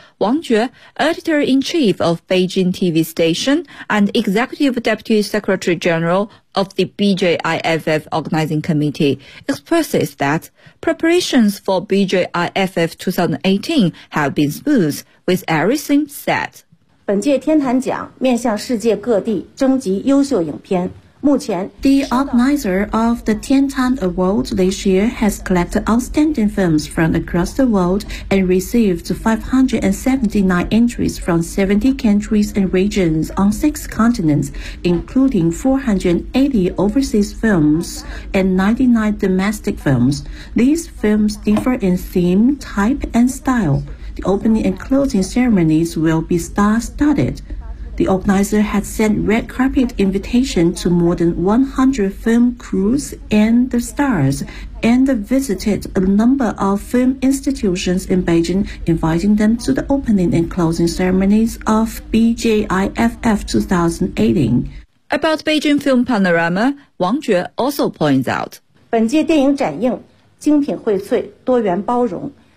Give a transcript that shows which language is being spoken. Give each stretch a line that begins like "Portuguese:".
English: Wang Jue, Editor-in-Chief of Beijing TV Station and Executive Deputy Secretary General of the BJIFF Organizing Committee, expresses that preparations for BJIFF 2018 have been smooth, with everything set.
Chinese: 本届天坛奖面向世界各地征集优秀影片。目前
English: The organizer of the Tiantan Award this year has collected outstanding films from across the world and received 579 entries from 70 countries and regions on 6 continents, including 480 overseas films and 99 domestic films. These films differ in theme, type, and style. The opening and closing ceremonies will be star-studded. The organizer had sent red carpet invitation to more than 100 film crews and the stars, and visited a number of film institutions in Beijing, inviting them to the opening and closing ceremonies of BJIFF 2018. About Beijing film panorama, Wang Jue also points out,
Chinese: 本届电影展映精品荟萃，多元包容。